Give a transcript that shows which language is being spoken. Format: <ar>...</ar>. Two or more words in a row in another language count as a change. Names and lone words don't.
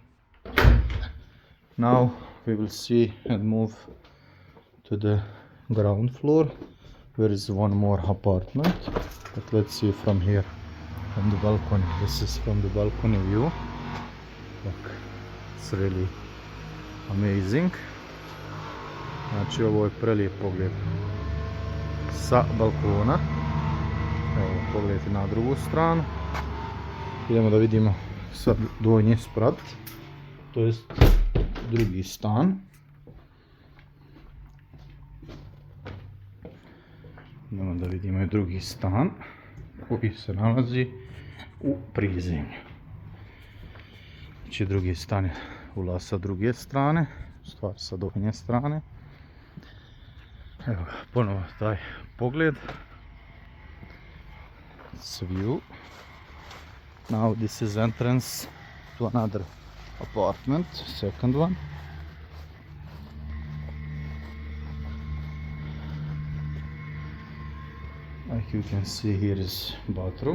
<en>Now we will see and move to the ground floor. There is one more apartment, but let's see from here, from the balcony. This is from the balcony view. Look, it's really amazing.</en> <bs>Znači ovo je prelijep pogled sa balkona. Evo, pogledajte na drugu stranu. Idemo da vidimo sad donji sprat, to jest drugi stan. Idemo da vidimo i drugi stan koji se nalazi u prizemlju. Znači drugi stan je ulaz sa druge strane, stvar sa donje strane. Evo ga, ponovo taj pogled.</bs> <en>It's a view. Now this is entrance to another apartment, second one. Like you can see, here is bathroom.</en>